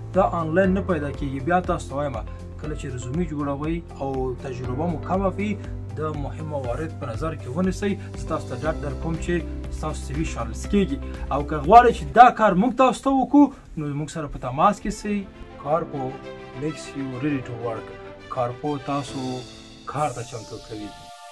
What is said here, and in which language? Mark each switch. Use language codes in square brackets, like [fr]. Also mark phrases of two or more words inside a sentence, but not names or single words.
[ps] دا آنلاین نه پیدا کېږي. بیا تاسو ته وایم کله چې رزومي جوړوئ او تجربه مو کمه وي د مهم موارد په نظر کې ونیسئ. زه تاسو ته ډاډ درکوم چې ستاسو سی وي شارټلیست کېږي. او که غواړئ چې دا کار موږ تاسو ته وکړو نو موږ سره په تماس کې سئ. [en] کارپو makes you ready to work. [ps] کارپو تاسو کار ته چمتو کوي.